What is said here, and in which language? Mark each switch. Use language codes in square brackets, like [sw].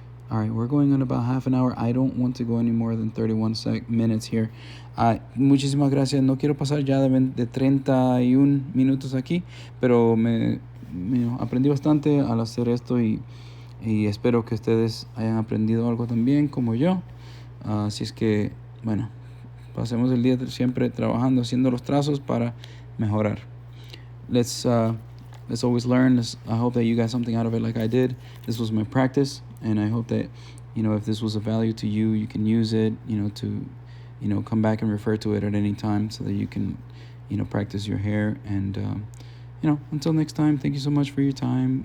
[en] All right, we're going on about half an hour. I don't want to go any more than 31 minutes here. [es] Muchísimas gracias. No quiero pasar ya de 31 minutos aquí, pero aprendí bastante al hacer esto y espero que ustedes hayan aprendido algo también como yo. Así es que, bueno, pasemos el día siempre trabajando, haciendo los trazos para mejorar. [en] Let's always learn. I hope that you got something out of it like I did. This was my practice, and I hope that, if this was of value to you, you can use it, to, come back and refer to it at any time so that you can, practice your hair. And, until next time, thank you so much for your time.